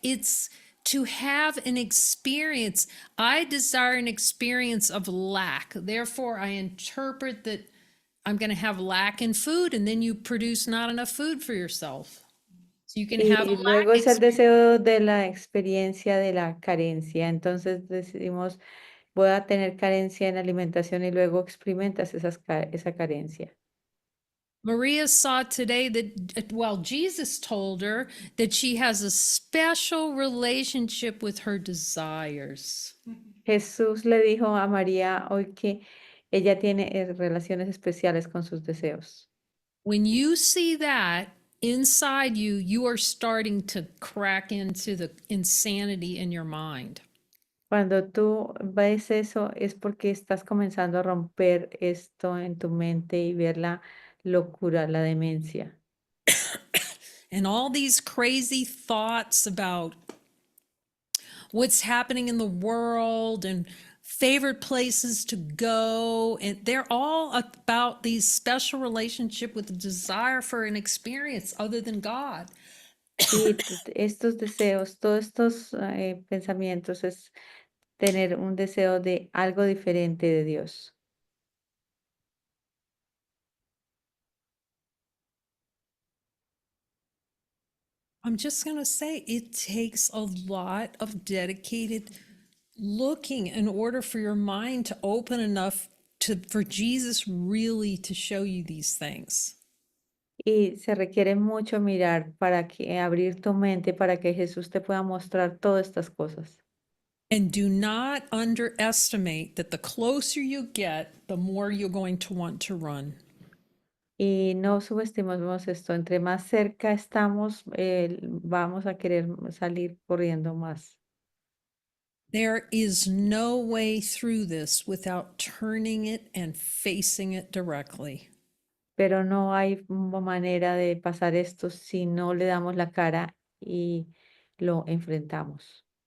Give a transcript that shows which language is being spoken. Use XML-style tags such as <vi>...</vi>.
<en>It's to have an experience. I desire an experience of lack. Therefore, I interpret that I'm going to have lack in food, and then you produce not enough food for yourself. So you can have a</en> <es>Y luego</es> <en>lack</en> <es>es el</es> <en>experience.</en> <es>deseo de la experiencia de la carencia. Entonces decidimos, voy a tener carencia en alimentación y luego experimentas esa carencia.</es> <en>Maria saw today that, well, Jesus told her that she has a special relationship with her desires.</en> <es>Jesús le dijo a María hoy que ella tiene relaciones especiales con sus deseos.</es> <en>When you see that inside you are starting to crack into the insanity in your mind.</en> <es>Cuando tú ves eso es porque estás comenzando a romper esto en tu mente y ver la locura, la demencia.</es> <en>And all these crazy thoughts about what's happening in the world and favorite places to go, and they're all about these special relationship with the desire for an experience other than God.</en> <es>Sí, estos deseos, todos estos pensamientos es tener un deseo de algo diferente de Dios.</es> <en>I'm just going to say it takes a lot of dedicated looking in order for your mind to open enough to for Jesus really to show you these things.</en> <es>Y se requiere mucho mirar para que abrir tu mente para que Jesús te pueda mostrar todas estas cosas.</es> <en>And do not underestimate that the closer you get, the more you're going to want to run.</en> <es>Y no subestimemos esto, entre más cerca estamos, vamos a querer salir corriendo más.</es> <en>There is no way through this without turning it and facing it directly.</en> <es>Pero no hay manera de pasar esto si no le damos la cara y lo enfrentamos.</es>